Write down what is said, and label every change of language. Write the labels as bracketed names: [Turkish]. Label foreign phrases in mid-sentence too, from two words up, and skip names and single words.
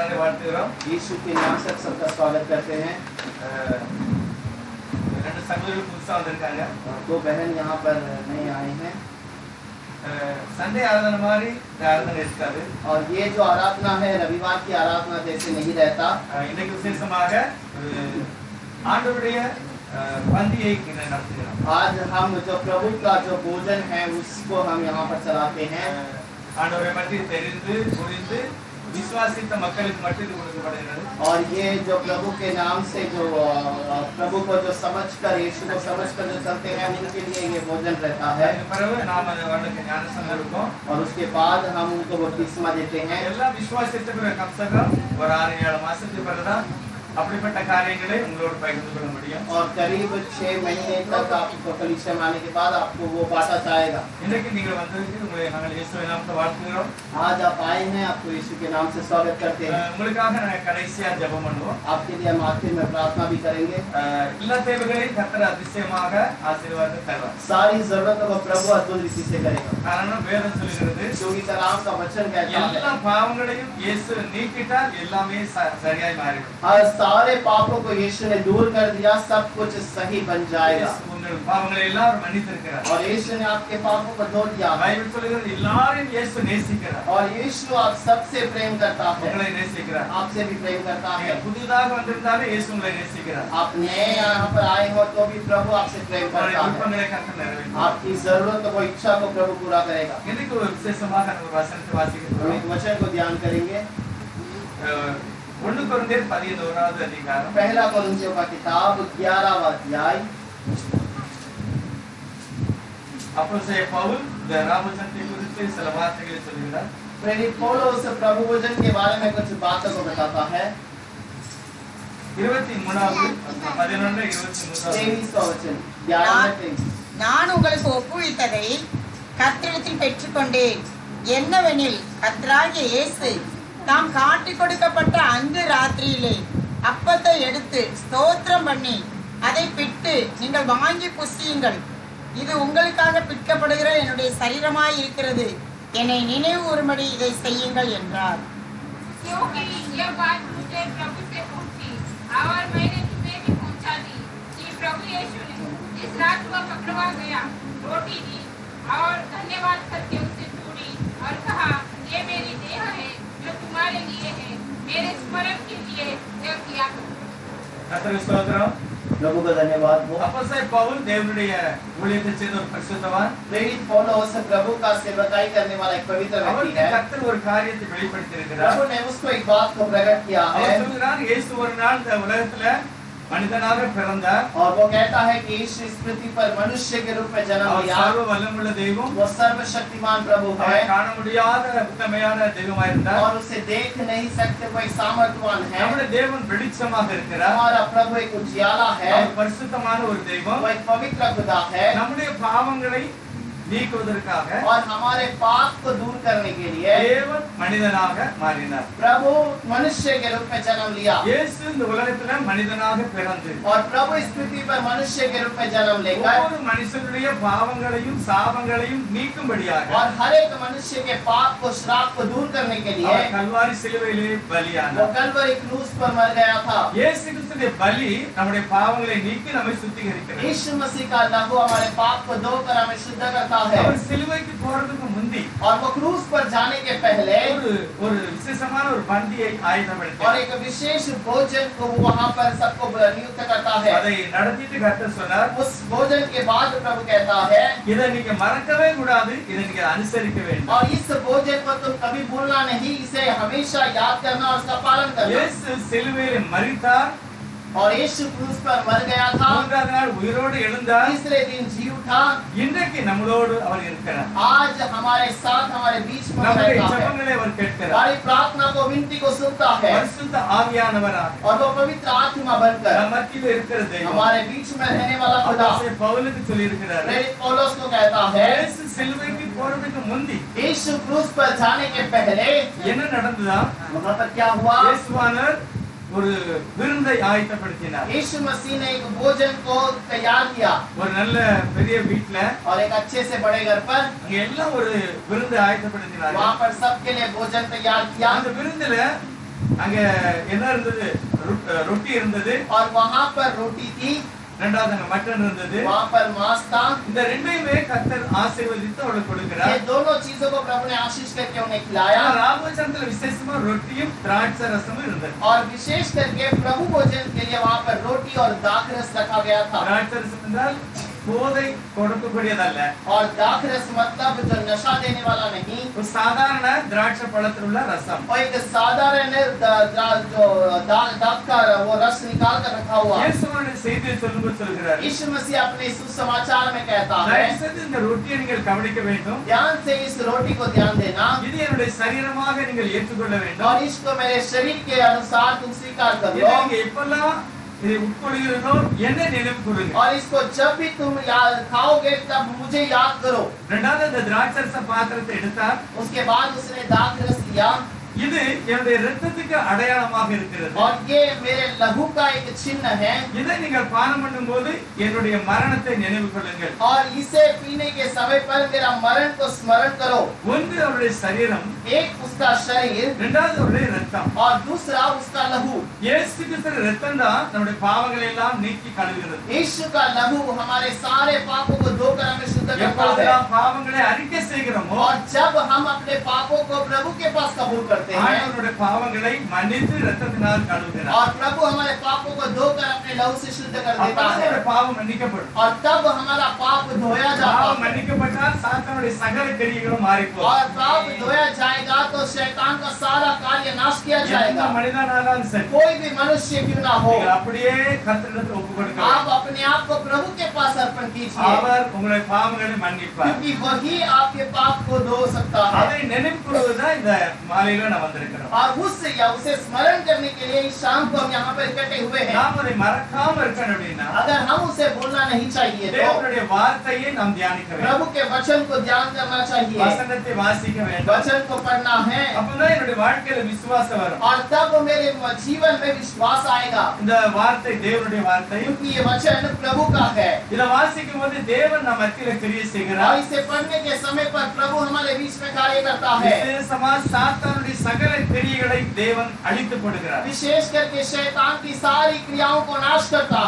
[Tamil] வாழ்த்துகிறோம். [Hindi] यीशु के नाम से सबका स्वागत करते हैं। [Tamil] ரெண்டு சகோதரர்கள் புதுசா வந்திருக்காங்க. [Hindi] दो बहन यहाँ पर नए आए हैं। संडे आराधना [Tamil] மாதிரி ஆராதனை இருக்காது. [Hindi] और ये जो आराधना है रविवार की आराधना जैसे नहीं रहता। [Tamil] இன்னைக்கு விசேஷமாக ஆண்டவருடைய பந்தியை நடத்துகிறோம். [Hindi] आज हम जो प्रभु का जो भोजन है उसको हम यहाँ पर चलाते हैं। [Tamil] ஆண்டவரை பற்றி தெரிந்து புரிந்து विश्वासित மக்களுக்கு மட்டும் கொடுக்கப்படுகிறது. [Hindi] और ये जो प्रभु के नाम से जो प्रभु को जो समझकर यीशु को समझकर जो चलते हैं उनके लिए ये भोजन रहता है। और उसके बाद हम उनको बपतिस्मा देते हैं। [Tamil] எல்லா விசுவாசித்தவர்கள் [Hindi] कम से कम [Tamil] ஒரு 6-7 மாசத்துக்கு பிறகுதான் அப்படிப்பட்ட காரியங்களை உங்களோடு பகிர்ந்து கொள்ள முடியும். [Hindi] और करीब 6 महीने तक आपको कलीसिया में आने के बाद आपको वो बांटा जाएगा। [Tamil] இன்னைக்கு நீங்கள் வந்ததுக்கு உங்களை நாங்கள் இயேசுவின் நாமத்தில் வாழ்த்துகிறோம். [Hindi] आज आप आए हैं, आपको यीशु के नाम से स्वागत करते हैं। [Tamil] உங்களுக்காக நான் கடைசியா ஜெபம் பண்ணுவோம். [Hindi] आपके लिए हम आखिर में प्रार्थना भी करेंगे। [Tamil] எல்லா தேவைகளையும் கர்த்தர் அதிசயமாக ஆசீர்வாதம் தருவார். [Hindi] सारी जरूरतों को प्रभु अद्भुत रीति से करेगा। [Tamil] காரணம் வேதம் சொல்கிறது [Hindi] क्योंकि कलाम का वचन कहता है [Tamil] எல்லா பாவங்களையும் இயேசு நீக்கிட்டால் எல்லாமே சரியாய் மாறிடும். [Hindi] सारे पापों को यीशु ने दूर कर दिया, सब कुछ सही बन जाएगा। [Tamil] உங்கள் பாவங்களை எல்லாரும் மன்னித்திருக்கிறார். [Hindi] और यीशु ने आपके पापों को धो दिया। [Tamil] பைபிள் சொல்கிறது எல்லாரையும் இயேசு நேசிக்கிறார். [Hindi] और यीशु आप सबसे प्रेम करता है। [Tamil] உங்களை நேசிக்கிறார். [Hindi] आपसे भी प्रेम करता है। [Tamil] புதிதாக வந்திருந்தாலும் இயேசு உங்களை நேசிக்கிறார். [Hindi] आप नए यहाँ पर आए हो तो भी प्रभु आपसे प्रेम करता है। [Tamil] விருப்பங்களை கர்த்தர் நிறைவேற்றுவார். [Hindi] आपकी जरूरत को इच्छा को प्रभु पूरा करेगा। [Tamil] இன்னைக்கு ஒரு விசேஷமாக ஒரு வசனத்தை வாசிக்கிறோம். [Hindi] हम एक वचन को ध्यान करेंगे। [Tamil] 1 கொரிந்தியர் 11வது அதிகாரம் [Hindi] पहला कोरिन्थियों का किताब 11वां अध्याय। [Tamil] அப்போஸ்தலன் பவுல் இந்த ராமச்சந்திரனை குறித்து சில வார்த்தைகளை சொல்கிறார். [Hindi] प्रेरित पौलुस प्रभु भोजन के बारे में कुछ बातों को बताता है। [Tamil] 23வது [Hindi] 23वां वचन 11 [Tamil] நான் உங்களுக்கு ஒப்புவித்ததை கர்த்தரிடத்தில் பெற்றுக்கொண்டேன். என்னவெனில் கர்த்தராகிய இயேசு தாம் காட்டிக் கொடுக்கப்பட்ட அன்று ராத்திரியிலே அப்பத்தை எடுத்து ஸ்தோத்திரம் பண்ணி அதை பிட்டு நீங்கள் வாங்கி புசியுங்கள், இது உங்களுக்காக பிற்கப்படுகிற என்னுடைய சரீரமாய் இருக்கிறது, என்னை நினைவு கூறும்படி இதை செய்யுங்கள் என்றார். [Hindi] क्योंकि यह बात मुझे प्रभु से पहुंची और मैंने तुम्हें भी पहुंचा दी कि प्रभु यीशु ने इस रात को पकड़वा गया, रोटी दी और धन्यवाद करके उसे तोड़ी और कहा, ये मेरी देह है जो तुम्हारे लिए है, मेरे स्मरण के लिए यह किया करो। [Tamil] கர்த்தருக்கு ஸ்தோத்திரம். [Hindi] प्रभु का धन्यवाद हो। [Tamil] அப்போஸ்தலன் பவுல் தேவனுடைய ஊழியத்தை செய்த ஒரு பரிசுத்தவான். [Hindi] प्रेरित पौलुस प्रभु का सेवकाई करने वाला एक पवित्र व्यक्ति [Tamil] அவருக்கு [Hindi] है। [Tamil] கர்த்தர் ஒரு காரியத்தை வெளிப்படுத்தி இருக்கிறார். [Hindi] प्रभु ने उसको एक बात को प्रकट किया है। [Tamil] அவர் சொல்கிறார் இயேசு ஒரு நாள் இந்த உலகத்துல மனிதனாக பிறந்தார். [Hindi] और वो कहता है कि यीशु इस पृथ्वी पर मनुष्य के रूप में जन्म [Tamil] அவர் [Hindi] लिया। [Tamil] சர்வ வல்லமுள்ள தெய்வம். [Hindi] वो सर्वशक्तिमान प्रभु [Tamil] அவரை [Hindi] है [Tamil] காண முடியாத உத்தமையான தெய்வமாக இருந்தார். [Hindi] और उसे देख नहीं सकते, वो एक सामर्थ्यवान है। [Tamil] நம்முடைய தேவன் வெளிச்சமாக இருக்கிறார். [Hindi] हमारा प्रभु एक उजियाला है, [Tamil] அவர் பரிசுத்தமான ஒரு தெய்வம். [Hindi] वो एक पवित्र खुदा है। [Tamil] நம்முடைய பாவங்களை நீக்குவதற்காக [Hindi] और हमारे पाप को दूर करने के लिए [Tamil] தேவன் மனிதனாக மாறினார். [Hindi] प्रभु मनुष्य के रूप में जन्म लिया। [Tamil] இயேசு இந்த உலகத்துல மனிதனாக பிறந்து [Hindi] और प्रभु इस पृथ्वी पर मनुष्य के रूप में जन्म लेकर [Tamil] ஒவ்வொரு மனுஷனுடைய பாவங்களையும் சாபங்களையும் நீக்கும்படியாக [Hindi] और हर एक मनुष्य के पाप को श्राप को दूर करने के लिए [Tamil] அவர் கல்வாரி சிலுவையிலே [Hindi] वो [Tamil] பலியானார். [Hindi] कलवरी क्रूस पर मर गया था। [Tamil] இயேசு கிறிஸ்துவின் பலி நம்முடைய பாவங்களை நீக்கி நம்மை சுத்திகரிக்கிறது. [Hindi] यीशु मसीह का लहू हमारे पाप को धोकर हमें शुद्ध करता है। [Tamil] அவர் சிலுவைக்கு போறதுக்கு முந்தி [Hindi] और वो क्रूस पर जाने के पहले [Tamil] ஒரு விசேஷமான ஒரு பந்தியை [Hindi] और [Tamil] ஆயத்தப்படுத்தினார். [Hindi] एक विशेष भोजन को वहाँ पर सबको नियुक्त करता है। [Tamil] அதை நடத்திட்டு கர்த்தர் சொன்னார், [Hindi] उस भोजन के बाद प्रभु कहता है [Tamil] இதை நீங்க மறக்கவே கூடாது, இதை நீங்க அனுசரிக்க வேண்டும். [Hindi] और इस भोजन को तुम कभी भूलना नहीं, इसे हमेशा याद करना और उसका पालन करना। [Tamil] இயேசு சிலுவையில் மரித்தார், [Hindi] और यीशु क्रूस पर मर गया था, [Tamil] மூன்றாவது நாள் உயிரோடு எழுந்தார். [Hindi] तीसरे दिन जी उठा। [Tamil] இன்றைக்கு நம்மளோடு அவர் இருக்கிறார். [Hindi] आज हमारे साथ हमारे बीच में [Tamil] நம்முடைய [Hindi] रहता है। [Tamil] ஜெபங்களை அவர் கேட்கிறார். [Hindi] हमारी प्रार्थना को विनती को सुनता है [Tamil] பரிசுத்த ஆவியானவராக [Hindi] और वो पवित्र आत्मा बनकर [Tamil] நம் மத்தியில் இருக்கிற தெய்வம். [Hindi] हमारे बीच में रहने वाला खुदा [Tamil] அப்போஸ்தலன் பவுலுக்கு சொல்லி இருக்கிறார், [Hindi] प्रेरित पौलुस को कहता है [Tamil] இயேசு சிலுவைக்கு போறதுக்கு முந்தி [Hindi] यीशु क्रूस पर जाने के पहले [Tamil] என்ன நடந்ததா? [Hindi] वहाँ पर क्या हुआ? [Tamil] இயேசுவானவர் ஒரு விருந்தை ஆயத்தப்படுத்தினார். [Hindi] यीशु मसीह ने एक भोजन को तैयार किया [Tamil] ஒரு நல்ல பெரிய வீட்ல [Hindi] और एक अच्छे से बड़े घर पर [Tamil] அங்க எல்லாம் ஒரு விருந்து ஆயத்தப்படுத்தினார். [Hindi] वहाँ पर सबके लिए भोजन तैयार किया। [Tamil] அந்த விருந்துல அங்க என்ன இருந்தது? ரொட்டி இருந்தது. [Hindi] और वहाँ पर रोटी थी, [Tamil] இரண்டாவது அங்க மட்டன் இருந்தது. [Hindi] वहाँ पर मांस था। [Tamil] இந்த ரெண்டையுமே கர்த்தர் ஆசீர்வதித்து அவளுக்கு கொடுக்கிறார். [Hindi] ये दोनों चीजों को प्रभु ने आशीष करके उन्हें खिलाया। [Tamil] ராபோஜனத்துல விசேஷமா ரொட்டியும் திராட்சை ரசமும் இருந்தது. [Hindi] और विशेष करके प्रभु भोजन के लिए वहाँ पर रोटी और दाखरस रखा गया था। [Tamil] திராட்சை ரசம் என்றால் போதை கொடுக்கக்கூடியதல்ல. [Hindi] और दाखरस मतलब जो नशा देने वाला नहीं, [Tamil] ஒரு சாதாரண திராட்சை பழத்தில் உள்ள ரசம். [Hindi] और एक साधारण जो दाख का वो रस निकाल कर रखा हुआ। [Tamil] இயேசுவின் செய்தியை சொல்லும்போது சொல்கிறார், [Hindi] यीशु मसीह अपने सुसमाचार में कहता है, [Tamil] தயவுசெய்து இந்த ரொட்டியை நீங்கள் கவனிக்க வேண்டும். [Hindi] ध्यान से इस रोटी को ध्यान देना, [Tamil] இது என்னுடைய சரீரமாக நீங்கள் ஏற்றுக்கொள்ள வேண்டும். [Hindi] और इसको मेरे शरीर के अनुसार तुम स्वीकार कर [Tamil] இதை [Hindi] लो। [Tamil] நீங்க எப்பெல்லாம் இதை உட்கொள்கிறீர்களோ என்னை நினைவு கூறுங்க. [Hindi] और इसको जब भी तुम याद खाओगे तब मुझे याद करो। [Tamil] இரண்டாவது அந்த திராட்சை ரச பாத்திரத்தை எடுத்தார். [Hindi] उसके बाद उसने दाखरस लिया, [Tamil] இது என்னுடைய இரத்தத்துக்கு அடையாளமாக இருக்கிறது. [Hindi] और ये मेरे लहू का एक चिन्ह है। [Tamil] இதை நீங்கள் பானம் பண்ணும்போது என்னுடைய மரணத்தை நினைவு கொள்ளுங்கள். [Hindi] और इसे पीने के समय पर मेरा मरण को स्मरण करो। [Tamil] ஒன்று அவருடைய சரீரம், [Hindi] एक उसका शरीर [Tamil] இரண்டாவது அவருடைய இரத்தம். [Hindi] और दूसरा उसका लहू। [Tamil] இயேசு கிறிஸ்துவின் இரத்தம் தான் நம்முடைய பாவங்களை எல்லாம் நீக்கி கழுவுகிறது. [Hindi] यीशु का लहू हमारे सारे पापों को धोकर हमें शुद्ध करता है। [Tamil] எப்பொழுதெல்லாம் பாவங்களை அறிக்கை செய்கிறோமோ, [Hindi] और जब हम अपने पापों को प्रभु के पास कबूल करते हैं, [Tamil] ஆண்டவருடைய பாவங்களை மன்னித்து இரத்தத்தினால் கழுவுகிறார். [Hindi] और प्रभु हमारे पापों को धोकर अपने लहू से शुद्ध कर देता [Tamil] அப்பதான் [Hindi] है, [Tamil] நம்முடைய பாவம் மன்னிக்கப்படும். [Hindi] और तब हमारा पाप धोया जाता [Tamil] பாவம் [Hindi] है। [Tamil] மன்னிக்கப்பட்டால் சாத்தானுடைய சகல கிரியைகளும் மாறிப்போம். [Hindi] और पाप धोया जाएगा तो शैतान का सारा कार्य नाश किया [Tamil] எந்த [Hindi] जाएगा। [Tamil] மனிதனாலும் சரி, [Hindi] कोई भी मनुष्य क्यों ना हो, [Tamil] நீங்கள் அப்படியே கர்த்தரிடத்தில் ஒப்புக் கொடுக்கலாம். [Hindi] आप अपने आप को प्रभु के पास अर्पण कीजिए, [Tamil] அவர் உங்களுடைய பாவங்களை மன்னிப்பார். [Hindi] क्योंकि वही आपके पाप को धो सकता है। [Tamil] அதை நினைவு கூறுவதுதான் இந்த மாலையில நான் வந்திருக்கிறோம். [Hindi] और उसे स्मरण करने के लिए इस शाम को हम यहाँ पर इकट्ठे हुए हैं। [Tamil] நாம் அதை மறக்காம இருக்கணும் அப்படின்னா [Hindi] अगर हम उसे भूलना नहीं चाहिए तो [Tamil] தேவனுடைய வார்த்தையை நாம் தியானிக்க வேண்டும். [Hindi] प्रभु के वचन को ध्यान करना चाहिए, [Tamil] வசனத்தை வாசிக்க வேண்டும். [Hindi] वचन को पढ़ना है, [Tamil] அப்பதான் என்னுடைய வாழ்க்கையில விசுவாசம் வரும். [Hindi] और तब मेरे जीवन में विश्वास आएगा, [Tamil] இந்த வார்த்தை தேவனுடைய வார்த்தை. [Hindi] क्योंकि ये वचन प्रभु का है। [Tamil] இதை வாசிக்கும் போது தேவன் நம்ம மத்தியில கிரியை [Hindi] और [Tamil] செய்கிறார். [Hindi] इसे पढ़ने के समय पर प्रभु हमारे बीच में कार्य करता है। [Tamil] விசேஷமா சாத்தானுடைய சகல கிரியைகளை தேவன் அழித்து போடுகிறார். [Hindi] विशेष करके शैतान की सारी क्रियाओं को नाश करता है,